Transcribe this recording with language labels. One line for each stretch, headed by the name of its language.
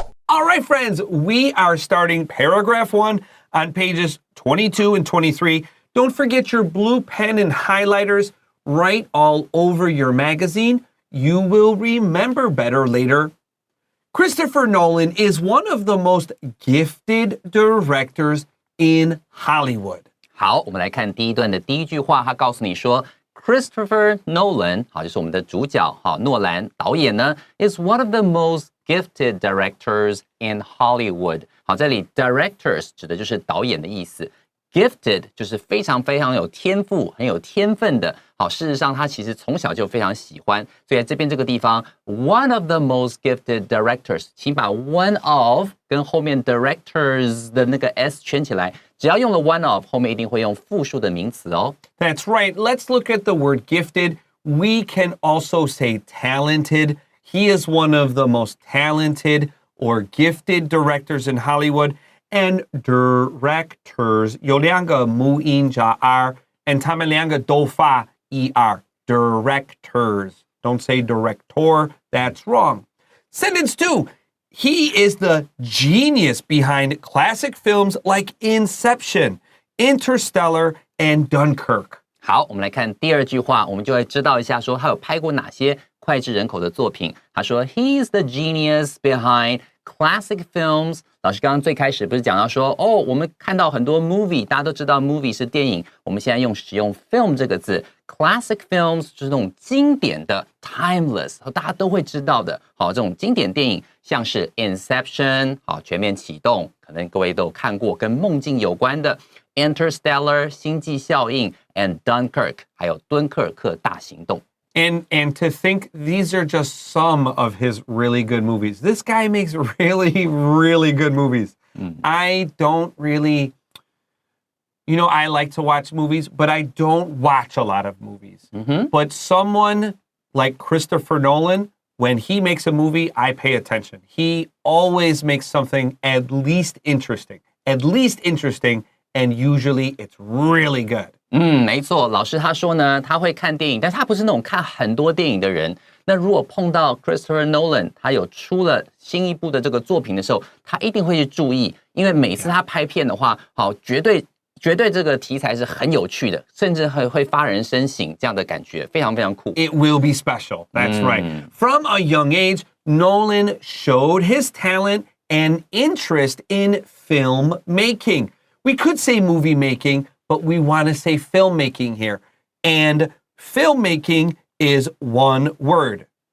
English: All right, friends, we are starting paragraph 1 on pages 22 and 23. Don't forget your blue pen and highlighters right all over your magazine.You will remember better later. Christopher Nolan is one of the most gifted directors in Hollywood.
Chinese: 好，我们来看第一段的第一句话，他告诉你说 Christopher Nolan， 好，就是我们的主角，好，诺兰导演呢
English: is one of the most gifted directors in Hollywood。
Chinese: 好，这里 directors 指的就是导演的意思。Gifted 就是非常非常有天赋、很有天分的。好，事实上他其实从小就非常喜欢，所以在这边这个地方
English: one of the most gifted directors，
Chinese: 请把 one of 跟后面 directors 的那个 s 圈起来，只要用了 one of， 后面一定会用复数的名词哦。
English: That's right. Let's look at the word gifted. We can also say talented. He is one of the most talented or gifted directors in Hollywood.And directors
Chinese: 有两个母音加 r，
English: and
Chinese: 他们两个都发 er，
English: directors。 Don't say director. That's wrong. Sentence 2. He is the genius behind classic films like Inception, Interstellar, and Dunkirk.
Chinese: 好，我们来看第二句话，我们就会知道一下说他有拍过哪些脍炙人口的作品。他说
English: He is the genius behind classic films.
Chinese: 老师刚刚最开始不是讲到说我们看到很多 movie， 大家都知道 movie 是电影，我们现在使用 film 这个字 classic films 就是那种经典的 timeless， 大家都会知道的好，这种经典电影像是 Inception 好，全面启动，可能各位都有看过跟梦境有关的 Interstellar 星际效应 and Dunkirk 还有敦刻尔克大行动。
English: And to think these are just some of his really good movies. This guy makes really, really good movies. I don't really, I like to watch movies, but I don't watch a lot of movies. But someone like Christopher Nolan, when he makes a movie, I pay attention. He always makes something at least interesting, and usually it's really good.
Chinese: 没错，老师他说呢，他会看电影，但是他不是那种看很多电影的人。那如果碰到 Christopher Nolan， 他有出了新一部的这个作品的时候，他一定会去注意，因为每次他拍片的话，好，绝对这个题材是很有趣的，甚至会发人深省，这样的感觉非常非常酷。
English: It will be special. That's right. From a young age, Nolan showed his talent and interest in filmmaking. We could say movie making, but we want to say filmmaking here. And filmmaking is one word.